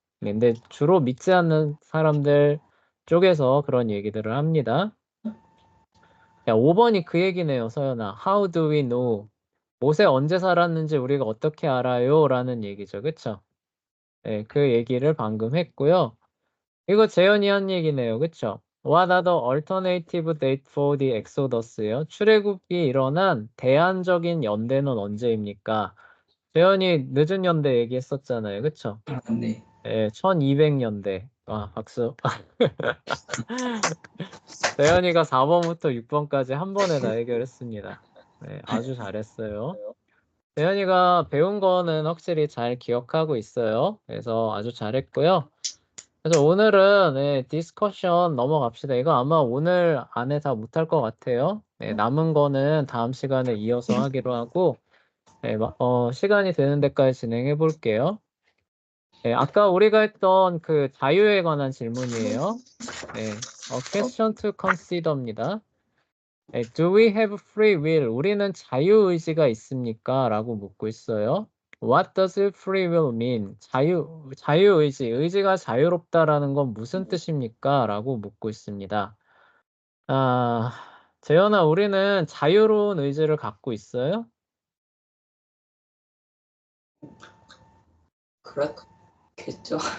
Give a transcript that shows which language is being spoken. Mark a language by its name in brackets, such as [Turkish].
[Korean] 근데 주로 믿지 않는 사람들 쪽에서 그런 얘기들을 합니다. 야, 5번이 그 얘기네요, 서연아. [English] How do we know? [Korean] 모세 언제 살았는지 우리가 어떻게 알아요? 라는 얘기죠. 그쵸? 네, 그 얘기를 방금 했고요. 이거 재현이 한 얘기네요. 그쵸? [English] What are the alternative date for the Exodus요? [Korean] 출애굽이 일어난 대안적인 연대는 언제입니까? 재현이 늦은 연대 얘기했었잖아요. 그쵸? 네. 네, 1200년대. 박수. 재현이가 4번부터 6번까지 한 번에 다 해결했습니다. 네, 아주 잘했어요. 재현이가 배운 거는 확실히 잘 기억하고 있어요. 그래서 아주 잘했고요. 그래서 오늘은 디스커션 넘어갑시다. 이거 아마 오늘 안에 다 못할 것 같아요. 남은 거는 다음 시간에 이어서 하기로 하고 시간이 되는 데까지 진행해 볼게요. 아까 우리가 했던 그 자유에 관한 질문이에요. [English] question to consider입니다. Do we have free will? [Korean] 우리는 자유의지가 있습니까? 라고 묻고 있어요. [English] What does free will mean? [Korean] 자유의지, 의지가 자유롭다라는 건 무슨 뜻입니까? 라고 묻고 있습니다. 재현아, 우리는 자유로운 의지를 갖고 있어요? 그렇겠죠.